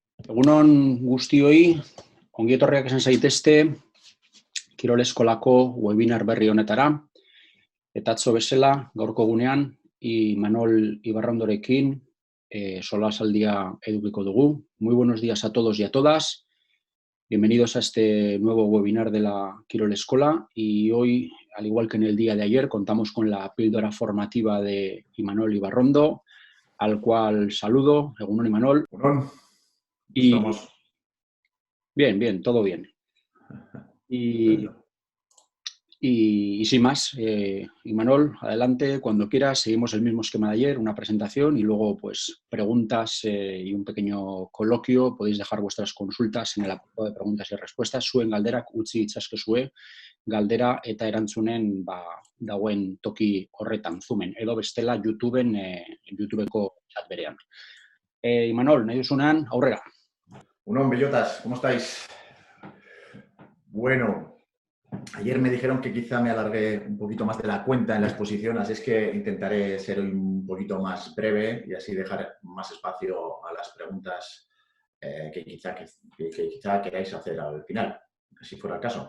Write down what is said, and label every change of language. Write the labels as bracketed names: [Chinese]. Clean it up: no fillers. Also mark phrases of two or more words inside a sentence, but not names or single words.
[Basque] Egunon guztioi, ongi etorriak esan zaitezte Kirol Eskolako webinar berri honetara. Eta atzo bezala, gaurko gunean, Imanol Ibarrondorekin solasaldia edukiko dugu. [Spanish] Muy buenos días a todos y a todas. Bienvenidos a este nuevo webinar de la Kirol Escola y hoy, al igual que en el día de ayer, contamos con la píldora formativa de Imanol Ibarrondo, al cual saludo. [Basque] Egunon, Imanol. Egunon. [Spanish] Y bien, todo bien. Y sin más, Imanol, adelante, cuando quieras, seguimos el mismo esquema de ayer, una presentación y luego pues preguntas y un pequeño coloquio. Podéis dejar vuestras consultas en el apartado de preguntas y respuestas. [Basque] Zuen galderak utzi itzazkezue, galdera eta erantzunen dagoen toki horretan, Zoomen, edo bestela YouTubeko chat berean. Imanol, nahi duzunean, aurrera. Egunon, bellotas, [Spanish] ¿cómo estáis? Bueno, ayer me dijeron que quizá me alargué un poquito más de la cuenta en la exposición, así es que intentaré ser hoy un poquito más breve y así dejar más espacio a las preguntas que quizá queráis hacer al final, si fuera el caso.